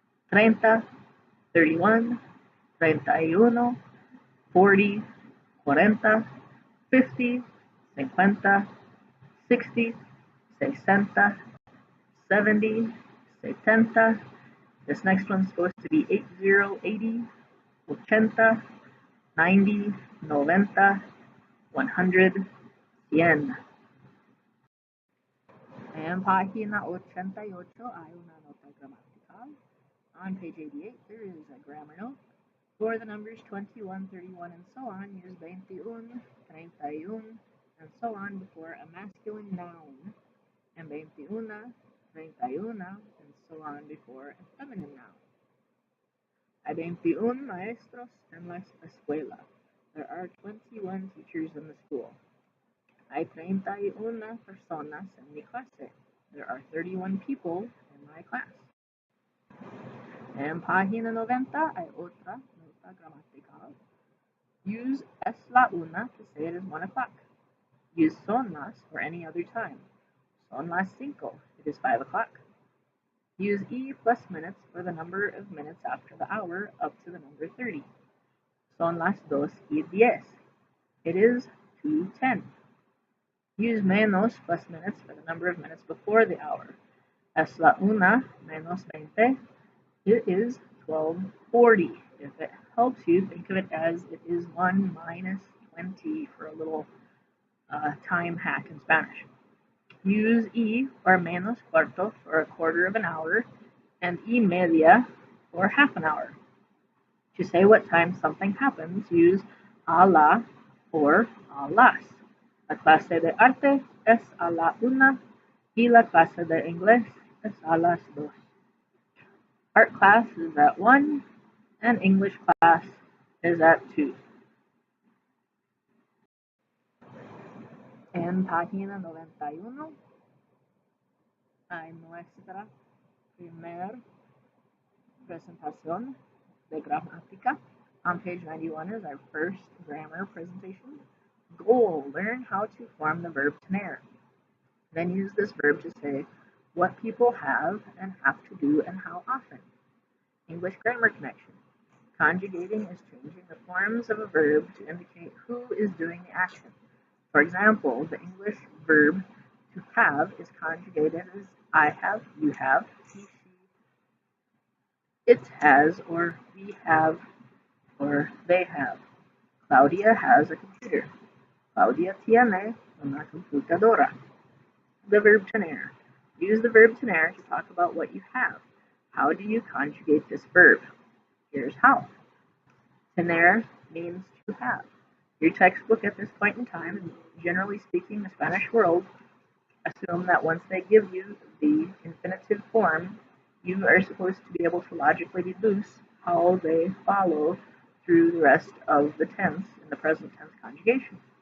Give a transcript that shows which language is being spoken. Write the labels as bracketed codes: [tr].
[es] 30, 31, 31, 40, 40, 50, 50, 60, 60, 70, 70. [en] This next one's supposed to be 80, 80, 80, 90, 90, 100, 100. [es] En página 88 hay una nota gramatical. [en] On page 88, there is a grammar note. For the numbers 21, 31, and so on, use 21, 31, and so on before a masculine noun, and 21, 31, and so on before a feminine noun. [es] Hay 21 maestros en la escuela. [en] There are 21 teachers in the school. [es] Hay 31 personas en mi clase. [en] There are 31 people in my class. [es] En página 90 hay otra nota gramatical. [en] Use [es] es la una [en] to say it is 1 o'clock. Use [es] son las [en] for any other time. [es] Son las 5, [en] it is 5 o'clock. Use e plus minutes for the number of minutes after the hour up to the number 30. [es] Son las 2:10, [en] it is 2:10. Use menos plus minutes for the number of minutes before the hour. [es] Es la una menos 20, [en] it is 12:40. If it helps you, think of it as it is 1 minus 20 for a little time hack in Spanish. Use y or menos cuarto for a quarter of an hour and y media for half an hour. To say what time something happens, use a la or a las. [es] La clase de arte es a la una y la clase de inglés es a las 2. [en] Art class is at 1 and English class is at 2. [es] En página 91 hay nuestra primer presentación de gramática. [en] On page 91 is our first grammar presentation. Goal: learn how to form the verb tener. Then use this verb to say what people have and have to do and how often. English grammar connection. Conjugating is changing the forms of a verb to indicate who is doing the action. For example, the English verb to have is conjugated as I have, you have, he, she, it has, or we have, or they have. Claudia has a computer. [es] Claudia tiene una computadora. [en] The verb tener. Use the verb tener to talk about what you have. How do you conjugate this verb? Here's how. Tener means to have. Your textbook at this point in time, and generally speaking, the Spanish world, assume that once they give you the infinitive form, you are supposed to be able to logically deduce how they follow through the rest of the tense in the present tense conjugation.